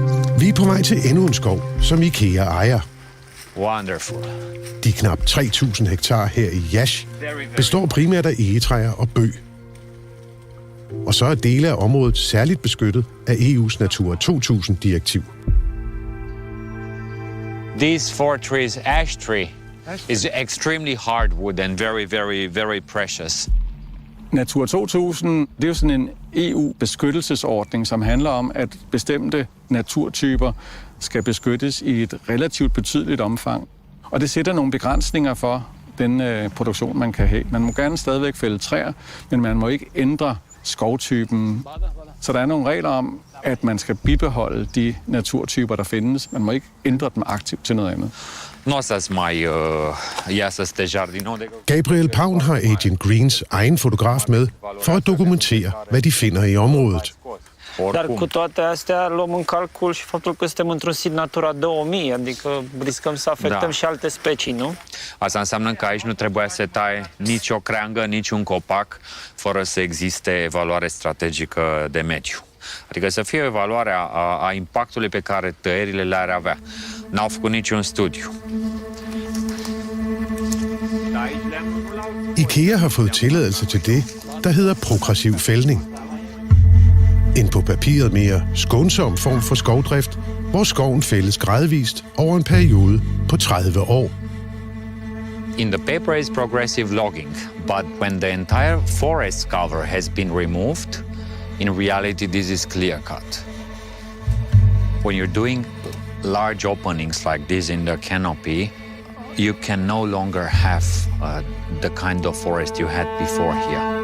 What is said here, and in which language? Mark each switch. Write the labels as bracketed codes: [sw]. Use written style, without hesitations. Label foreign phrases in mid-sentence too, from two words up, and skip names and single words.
[da] Vi er på vej til endnu en skov, som Ikea ejer. [en] Wonderful. [da] De knap 3.000 hektar her i Yash består primært af egetræer og bøg. Og så er dele af området særligt beskyttet af EU's Natura 2000-direktiv. [en] This 4-trees ash tree is extremely hardwood and very, very, very precious. [da] Natura 2000, det er jo sådan en EU-beskyttelsesordning, som handler om, at bestemte naturtyper skal beskyttes i et relativt betydeligt omfang. Og det sætter nogle begrænsninger for den produktion, man kan have. Man må gerne stadigvæk fælde træer, men man må ikke ændre skovtypen. Så der er nogle regler om, at man skal bibeholde de naturtyper, der findes. Man må ikke ændre dem aktivt til noget andet. Gabriel Pavn har Agent Greens egen fotograf med for at dokumentere, hvad de finder i området. [ro] Dar cu toate astea luăm în calcul și faptul că suntem într-un sit Natura 2000, adică riscăm să afectăm și alte specii, nu? Asta înseamnă că aici nu trebuie să tai nici o creangă, nici un copac, fără să existe evaluare strategică de mediu. Adică să fie o evaluare a impactului pe care tăierile le-ar avea. N-au făcut niciun studiu. [da] Ikea har fået tilladelse til det, der hedder progressiv fældning. En på papiret mere skånsom form for skovdrift, hvor skoven fældes gradvist over en periode på 30 år. [en] In the paper is progressive logging, but when the entire forest cover has been removed, in reality this is clear cut. When you're doing large openings like this in the canopy, you can no longer have the kind of forest you had before here.